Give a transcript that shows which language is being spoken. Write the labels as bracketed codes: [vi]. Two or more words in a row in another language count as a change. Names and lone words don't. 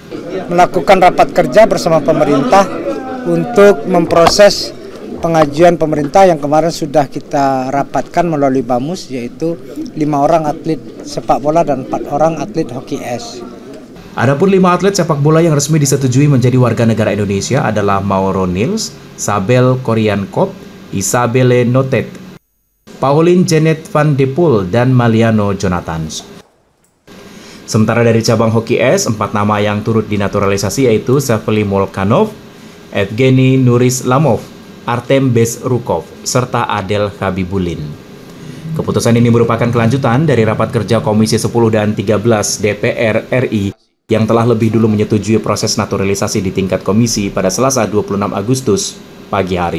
[id] Melakukan rapat kerja bersama pemerintah untuk memproses pengajuan pemerintah yang kemarin sudah kita rapatkan melalui BAMUS, yaitu 5 orang atlet sepak bola dan 4 orang atlet hoki es. Adapun 5 atlet sepak bola yang resmi disetujui menjadi warga negara Indonesia adalah Mauro Nils, Sabel Koriankop, Isabelle Notet, Pauline Janet van de Poel, dan Maliano Jonathan. Sementara dari cabang hoki es, 4 nama yang turut dinaturalisasi yaitu Sevely Molchanov, Evgeny Nurislamov, Artem Bezrukov, serta Adel Habibulin. Keputusan ini merupakan kelanjutan dari rapat kerja Komisi 10 dan 13 DPR RI yang telah lebih dulu menyetujui proses naturalisasi di tingkat komisi pada Selasa 26 Agustus pagi hari.